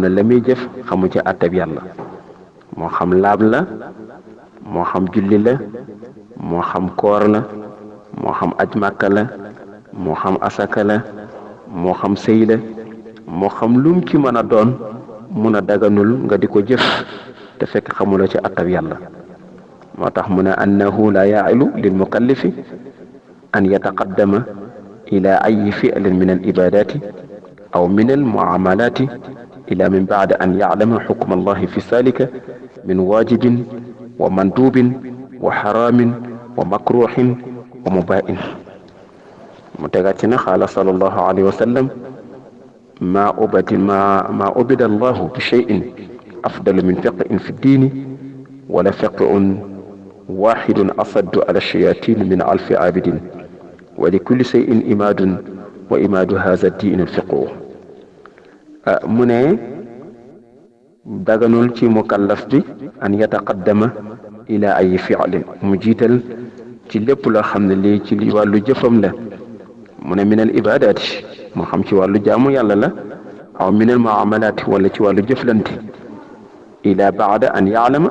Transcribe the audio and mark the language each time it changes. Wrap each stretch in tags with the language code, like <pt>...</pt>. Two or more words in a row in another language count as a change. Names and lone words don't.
<wo>ne la muy jëf xamu ci àttab yàlla moo xam laab la moo xam julli la moo xam koor la moo xam aj màkka la moo xam asaka la moo xam sëy la moo xam lum ci mën a doon mun a daganul nga di ko jëf te fekk xamula ci àttab yàlla moo tax mu ne</wo> <ar>أنه لا يحل للمكلف أن يتقدم إلى أي فعل من العبادات أو من المعاملات إلا من بعد أن يعلم حكم الله في ذلك من واجب ومندوب وحرام ومكروه ومباح</ar> <wo>mu tegaat ci na</wo> <ar>قال صلى الله عليه وسلم ما عبد الله بشيء أفضل من فقه في الدين ولفقه واحد أشد على الشيطان من ألف عابد ولكل شيء عماد وعماد هذا الدين الفقه</ar> <wo>mu ne daganul ci</wo> <ar>مكلف بأن يتقدم إلى أي فعل</ar> <wo>mu jiital ci lépp loo xam ne lii ci wàllu jëfam la mu ne</wo> <ar>من العبادات</ar> <wo>moo xam ci wàllu jaamu yàlla la</wo> <ar>أو من المعاملات</ar> <wo>wala ci wàllu jëflante</wo> <ar>إلا بعد أن يعلم</ar>